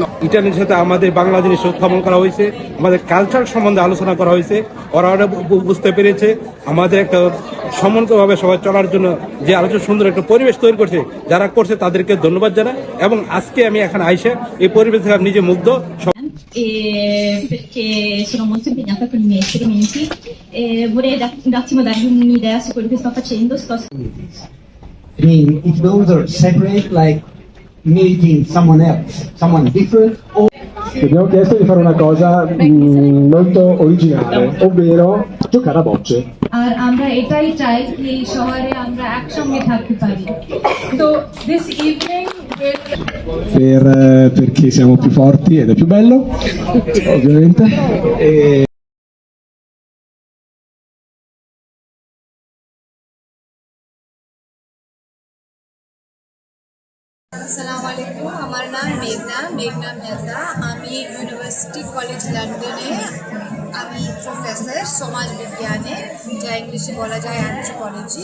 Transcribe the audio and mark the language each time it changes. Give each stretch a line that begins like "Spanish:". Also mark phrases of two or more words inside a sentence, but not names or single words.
Bangla: ইটালির সাথে আমাদের বাংলাদেশের উত্থাপন করা হয়েছে, আমাদের কালচার সম্বন্ধে আলোচনা করা হয়েছে। ওরা বুঝতে পেরেছে আমাদের একটা সমন্বিতভাবে সবাই চলার জন্য যে আলোচনা সুন্দর একটা পরিবেশ তৈরি করছে, যারা করছে তাদেরকে ধন্যবাদ জানাই। এবং aজকে আমি এখানে আইসা এই পরিবেশ থেকে নিজে মুগ্ধ।
Italian: Perché sono molto impegnata con i miei esperimenti e vorrei un attimo darvi un'idea su quello che sto facendo.
English: I mean, if those are separate, like meeting someone else, someone different, or
Italian: Ti abbiamo chiesto di fare una cosa molto originale, ovvero giocare a bocce.
Bangla: আর আমরা এটাই চাই যে এই শহরে আমরা একসঙ্গে থাকতে পারি।
English: তো this evening
Italian: Perché siamo più forti ed è più bello, ovviamente.
Bangla: আসসালামু আলাইকুম, আমার নাম মেঘনা মেহতা। আমি ইউনিভার্সিটি কলেজ লন্ডনে আমি প্রফেসর সমাজ বিজ্ঞানে, যা ইংলিশে বলা যায় অ্যানথ্রোপোলজি।